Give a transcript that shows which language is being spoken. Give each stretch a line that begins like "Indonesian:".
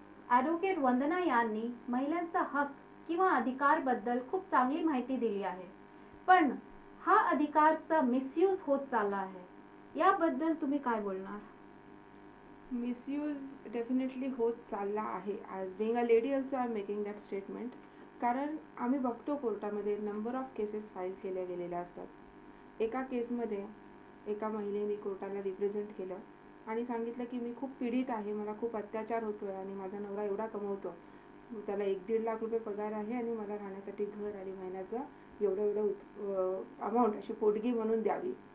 Marathi: Advocate वंदना यांनी महिलांचा हक किंवा अधिकार बद्दल खूप चांगली माहिती दिली आहे. पण हा अधिकारचा मिसयूज होत चालला आहे. याबद्दल तुम्ही काय बोलणार? मिसयूज डेफिनेटली होत चालला आहे.
English: As being a lady also I am making that statement.
Marathi: कारण आम्ही बघतो कोर्टामध्ये नंबर ऑफ केसेस फाईल केल्या गेलेल्या असतात. एका केसमध्ये एका महिलेने कोर्टाला रिप्रेझेंट केलं आणि सांगितलं की मी खूप पीडित आहे, मला खूप अत्याचार होतोय आणि माझा नवरा एवढा कमवतो, त्याला 1-1.5 लाख रुपये पगार आहे आणि मला राहण्यासाठी घर आणि महिन्याचं एवढं एवढं अमाऊंट अशी पोटगी म्हणून द्यावी.